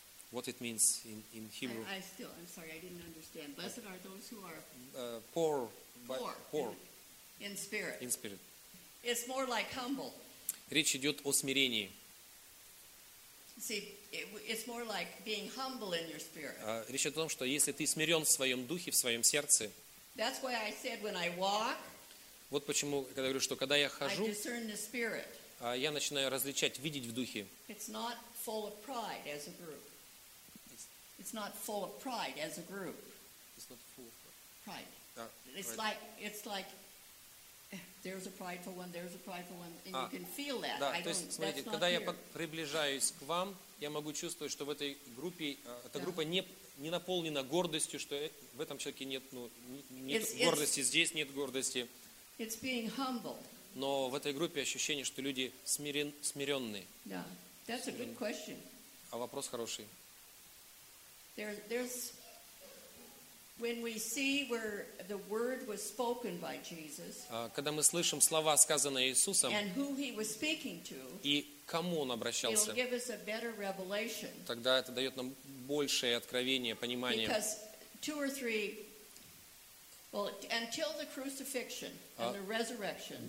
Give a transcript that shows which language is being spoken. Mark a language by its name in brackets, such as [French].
[English] What it means in Hebrew. I'm sorry, I didn't understand. Blessed are those who are poor. In spirit. It's more like humble. [Russian] Речь идет о смирении. [English] See, it's more like being humble in your spirit. [Russian] Речь о том, что если ты смирен в своем духе, в своем сердце. [English] That's why I said when I walk. [Russian] Вот почему, когда говорю, что когда я хожу. [English] I discern the spirit. [Russian] Я начинаю различать, видеть в духе. [English] It's not full of pride as a group. It's not full of pride as a group. It's not full of pride. It's like there's a prideful one, there's a prideful one, and you can feel that. [Russian] Да, [English] I [Russian] то есть, смотрите, когда я приближаюсь к вам, я могу чувствовать, что в этой группе эта группа не наполнена гордостью, что в этом человеке нет гордости, здесь нет гордости. [English] It's being humble. [Russian] Но в этой группе ощущение, что люди смиренные. [English] Yeah, that's a good question. [Russian] А вопрос хороший. [English] There's when we see where the word was spoken by Jesus. [Russian] Когда мы слышим слова, сказанные Иисусом. [English] And who he was speaking to. [Russian] И кому он обращался. [English] He'll give us a better revelation. [Russian] Тогда это дает нам большее откровение, понимание. [English] Because two or three. Well, until the crucifixion and the resurrection.